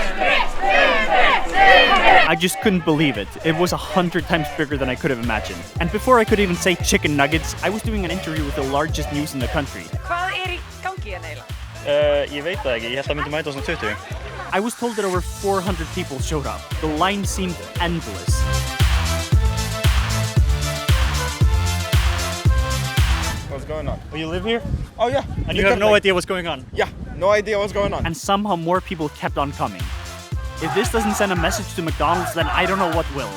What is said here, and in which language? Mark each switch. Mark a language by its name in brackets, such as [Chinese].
[English] I just couldn't believe it. It was 100 times bigger than I could have imagined. And before I could even say chicken nuggets, I was doing an interview with the largest news in the country. [Icelandic] Hvað í gangi eiginlega? Ég veit það ekki, ég held að myndi mæta á svona 20. [English] I was told that over 400 people showed up. The line seemed endless. What's going on? Oh, you live here? Oh yeah. And you have no idea what's going on? Yeah, no idea what's going on. And somehow more people kept on coming. If this doesn't send a message to McDonald's, then I don't know what will.